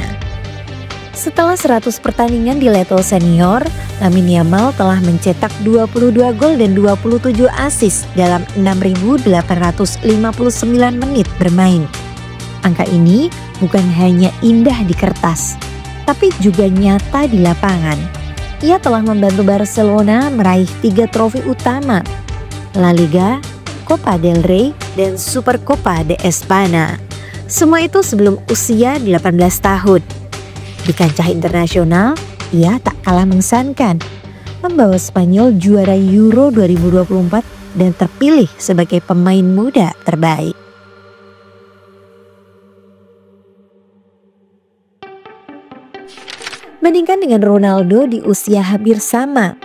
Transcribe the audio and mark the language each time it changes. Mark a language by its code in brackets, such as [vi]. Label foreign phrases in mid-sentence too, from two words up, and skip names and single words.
[id] Setelah 100 pertandingan di level senior, Lamine Yamal telah mencetak 22 gol dan 27 assist dalam 6.859 menit bermain. Angka ini bukan hanya indah di kertas, tapi juga nyata di lapangan. Ia telah membantu Barcelona meraih 3 trofi utama, La Liga, Copa del Rey, dan Supercopa de España. Semua itu sebelum usia 18 tahun. Di kancah internasional, ia tak kalah mengesankan, membawa Spanyol juara Euro 2024 dan terpilih sebagai pemain muda terbaik. Bandingkan dengan Ronaldo di usia hampir sama.